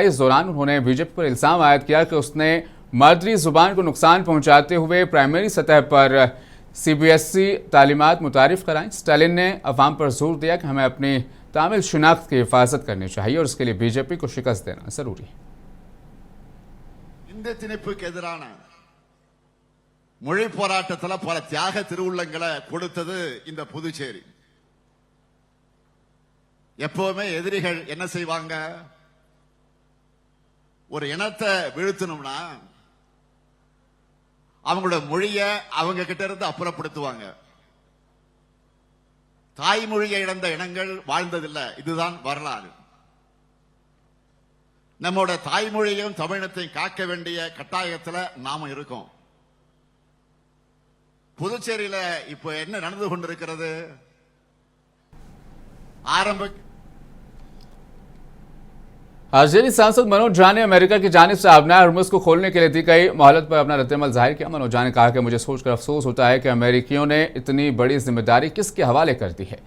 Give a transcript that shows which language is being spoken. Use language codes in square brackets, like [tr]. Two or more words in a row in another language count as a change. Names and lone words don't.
[ur] اس دوران انہوں نے بی جے پی پر الزام عائد کیا کہ اس نے مادری زبان کو نقصان پہنچاتے ہوئے پرائمری سطح پر سی بی ایس ای تعلیمات متعارف کرائیں. اسٹالن نے عوام پر زور دیا کہ ہمیں اپنی تامل شناخت کی حفاظت کرنی چاہیے اور اس کے لیے بی جے پی کو شکست دینا ضروری ہے. [ta] இந்த திணிப்புக்கு எதிரான மொழி போராட்டத்தில் பல தியாக திருவுள்ளங்களை கொடுத்தது இந்த புதுச்சேரி. எப்பவுமே எதிரிகள் என்ன செய்வாங்க, ஒரு இனத்தை வீழ்த்தணும்னா அவங்களோட மொழியை அவங்க கிட்ட இருந்து அப்புறப்படுத்துவாங்க. தாய்மொழியை இழந்த இனங்கள் வாழ்ந்ததில்லை, இதுதான் வரலாறு. நம்மோட தாய்மொழியையும் தமிழத்தையும் காக்க வேண்டிய கட்டாயத்தில் நாம இருக்கோம். புதுச்சேரியில இப்ப என்ன நடந்து கொண்டிருக்கிறது? [ur] آر جے ڈی سانسد منوج جھا نے امریکہ کی جانب سے آبنار ہرمز کو کھولنے کے لیے دی گئی مہلت پر اپنا ردعمل ظاہر کیا. منوج جھا نے کہا کہ مجھے سوچ کر افسوس ہوتا ہے کہ امریکیوں نے اتنی بڑی ذمہ داری کس کے حوالے کر دی ہے.